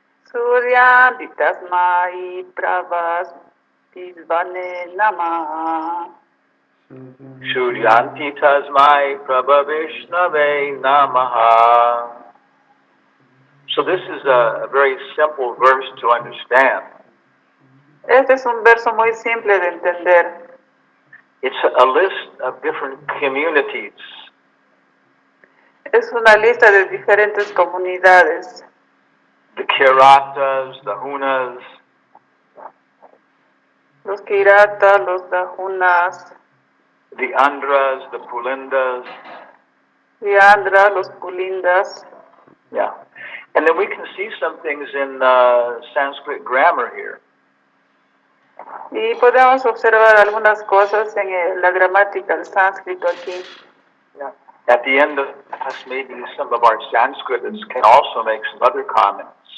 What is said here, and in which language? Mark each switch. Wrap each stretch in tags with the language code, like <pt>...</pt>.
<sa>Suryanti tasmai pravas pisvane namaha. Shudyanti tasmai prabhavishnave namaha.</sa> <en>So this is a very simple verse to understand.</en> <es>Este es un verso muy simple de entender.</es> <en>It's a list of different communities.</en> <es>Es una lista de diferentes comunidades.</es> <en>The Kiratas, the Hunas,</en> <es>Los Kirata, los Dahunas,</es> <en>the Andhras, the Pulindas.</en> <es>Viandra, los Pulindas. Yeah.</es> <en>And then we can see some things in Sanskrit grammar here.</en> <es>Y podemos observar algunas cosas en la gramática del sánscrito aquí. Yeah.</es> <en>At the end of class, maybe some of our Sanskritists can also make some other comments.</en>